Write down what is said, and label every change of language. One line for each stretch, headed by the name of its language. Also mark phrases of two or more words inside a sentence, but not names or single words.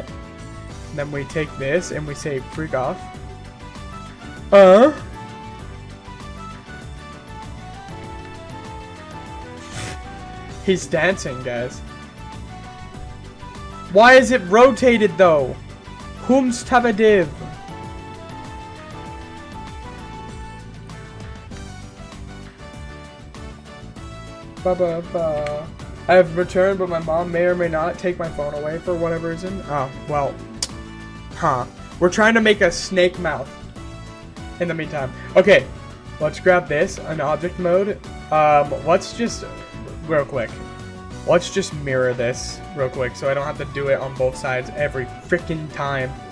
English: Then we take this and we say freak off. He's dancing, guys. Why is it rotated though? Whom's Tavadiv? Ba-ba-ba. I have returned, but my mom may or may not take my phone away for whatever reason. Oh, well. Huh. We're trying to make a snake mouth in the meantime. Okay, let's grab this in object mode. Let's just, real quick. Let's just mirror this real quick so I don't have to do it on both sides every freaking time.